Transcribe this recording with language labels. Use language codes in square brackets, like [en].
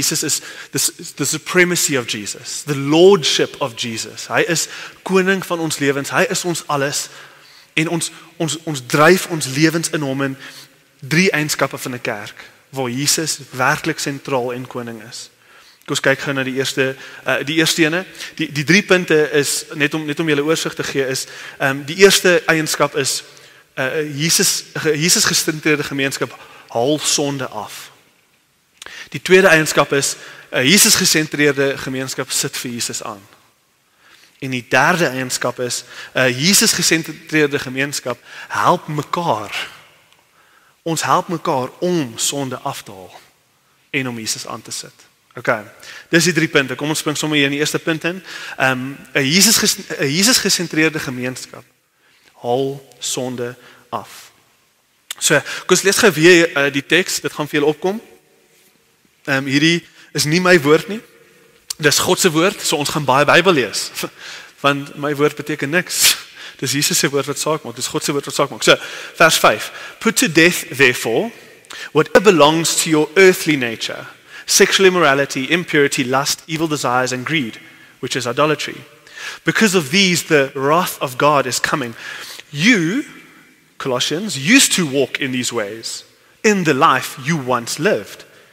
[en] Jesus is the supremacy of Jesus, the lordship of Jesus. [af] Hy is koning van ons lewens, hy is ons alles en ons dryf ons lewens in hom in 3 eienskappe van 'n kerk waar Jesus werklik sentraal en koning is. Kom ons kyk gou na die eerste ene. Die 3 punte is net om julle oorsig te gee is die eerste eienskap is Jesus gesentreerde gemeenskap haal sonde af. Die tweede eienskap is Jesus gesentreerde gemeenskap sit vir Jesus aan. En die derde eienskap is Jesus gesentreerde gemeenskap help mekaar. Ons help mekaar om sonde af te haal en om Jesus aan te sit. Okay. Dis die 3 punte. Kom ons spring sommer hier in die eerste punt in. 'n Jesus gesentreerde gemeenskap haal sonde af. So, kom ons lees gou weer die teks, dit gaan vir julle opkom. Hierdie is nie my woord nie. Dis God se woord, so ons gaan baie Bybel lees. Want my woord beteken niks. Dis Jesus se woord wat saak maak, dis God se woord wat saak maak. So, vers 5. [en] Put to death, therefore, whatever belongs to your earthly nature, sexual immorality, impurity, lust, evil desires, and greed, which is idolatry. Because of these, the wrath of God is coming. You, Colossians, used to walk in these ways, in the life you once lived.